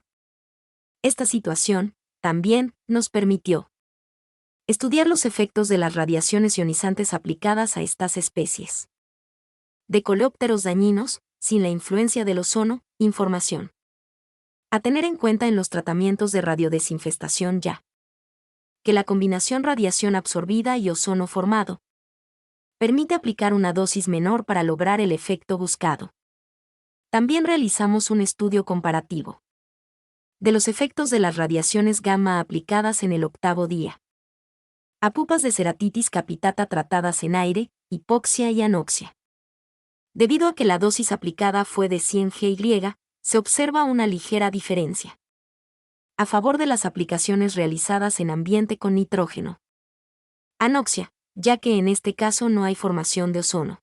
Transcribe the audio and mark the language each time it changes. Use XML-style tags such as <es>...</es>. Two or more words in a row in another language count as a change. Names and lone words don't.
<es>Esta situación, también, nos permitió estudiar los efectos de las radiaciones ionizantes aplicadas a estas especies de coleópteros dañinos, sin la influencia del ozono, información a tener en cuenta en los tratamientos de radiodesinfestación ya que la combinación radiación absorbida y ozono formado permite aplicar una dosis menor para lograr el efecto buscado. También realizamos un estudio comparativo de los efectos de las radiaciones gamma aplicadas en el 8º día a pupas de Ceratitis capitata tratadas en aire, hipoxia y anoxia. Debido a que la dosis aplicada fue de 100 GY, se observa una ligera diferencia a favor de las aplicaciones realizadas en ambiente con nitrógeno. Anoxia, ya que en este caso no hay formación de ozono.</es>